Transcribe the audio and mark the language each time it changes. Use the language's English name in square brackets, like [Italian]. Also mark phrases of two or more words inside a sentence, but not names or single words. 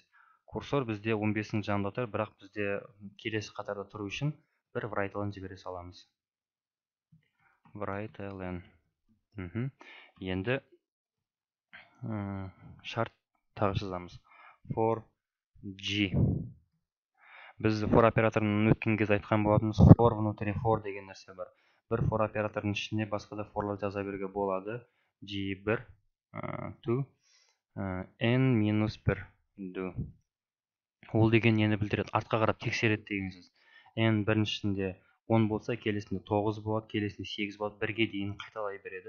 [Kazakh] Курсор бізде 15-ің жанында тұр, бірақ бізде келесі қатарда тұру үшін бір write-ln жібере саламыз. Write-ln. Енді шарт тағы жазамыз. For g. Біз for операторының өткен кез айтқан болатынымыз for внутри for деген нәрсе бар. Бір for операторының ішінде басқа да for'лар жаза беруге болады. G1, 2, n-1 do. Ол деген нені білдіреді? Артқа қарап тексереді деген сөз. N біріншісінде 10 болса келесінде 9 болады, келесінде 8 болады, 1-ге дейін қайталай береді.